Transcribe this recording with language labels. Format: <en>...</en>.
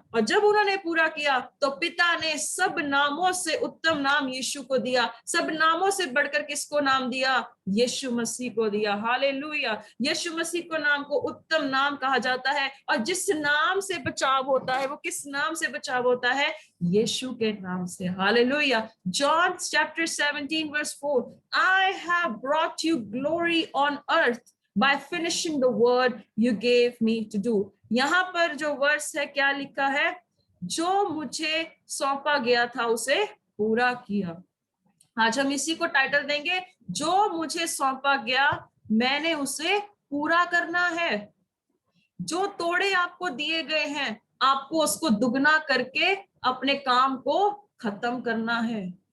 <hi>और जब उन्होंने पूरा किया तो पिता ने सब नामों से उत्तम नाम यीशु को दिया। सब नामों से बढ़कर किसको नाम दिया? यीशु मसीह को दिया। हालेलुया। यीशु मसीह को नाम को उत्तम नाम कहा जाता है। और जिस नाम से बचाव होता है, वो किस नाम से बचाव होता है? यीशु के नाम से। Hallelujah.</hi> <en>John chapter 17 verse 4, I have brought you glory on earth by finishing the word you gave me to do.</en> <hi>यहाँ पर जो वर्स है क्या लिखा है? जो मुझे सौंपा गया था उसे पूरा किया। आज हम इसी को टाइटल देंगे, जो मुझे सौंपा गया मैंने उसे पूरा करना है। जो तोड़े आपको दिए गए हैं, आपको उसको दुगना करके अपने काम को खत्म करना है।</hi>